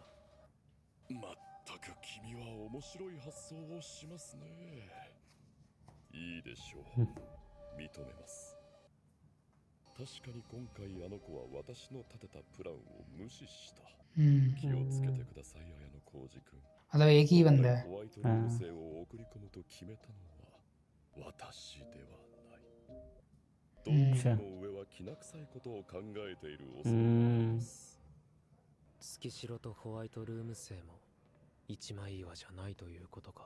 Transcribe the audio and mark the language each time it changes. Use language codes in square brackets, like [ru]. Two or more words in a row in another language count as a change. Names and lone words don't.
[ja] まったく君は面白い発想をしますね。いいでしょう。認めます。確かに今回あの子は私の立てたプランを無視した。気をつけてください、綾野浩二君。 [hi] मतलब एक ही बंदा है. [ja] ホワイトルーム生を送り込むと決めたのは私ではない。どうも上はきな臭いことを考えている恐れがあります。月城とホワイトルーム生も一枚岩じゃないということか。